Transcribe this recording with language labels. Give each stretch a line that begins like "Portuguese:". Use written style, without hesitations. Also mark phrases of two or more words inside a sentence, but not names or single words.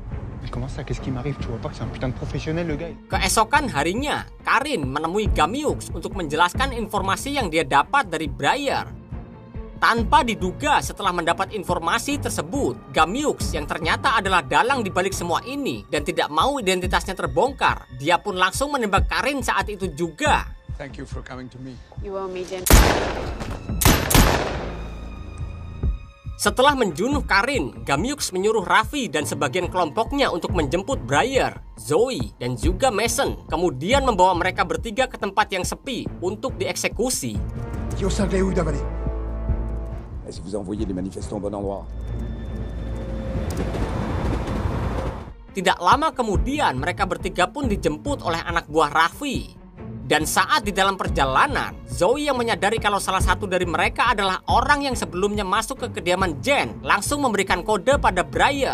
Indonesian: Keesokan harinya, Karin menemui Gamiux untuk menjelaskan informasi yang dia dapat dari Breyer. Tanpa diduga setelah mendapat informasi tersebut, Gamiux yang ternyata adalah dalang di balik semua ini dan tidak mau identitasnya terbongkar, dia pun langsung menembak Karin saat itu juga.
English: Thank you for coming to me. You owe me dinner.
Indonesian: Setelah menjunuh Karin, Gamiux menyuruh Raffi dan sebagian kelompoknya untuk menjemput Breyer, Zoe, dan juga Mason. Kemudian membawa mereka bertiga ke tempat yang sepi untuk dieksekusi.
French: Si vous envoyez les manifestants au bon endroit.
Indonesian: Tidak lama kemudian mereka bertiga pun dijemput oleh anak buah Raffi. Dan saat di dalam perjalanan, Zoe yang menyadari kalau salah satu dari mereka adalah orang yang sebelumnya masuk ke kediaman Jen langsung memberikan kode pada Breyer.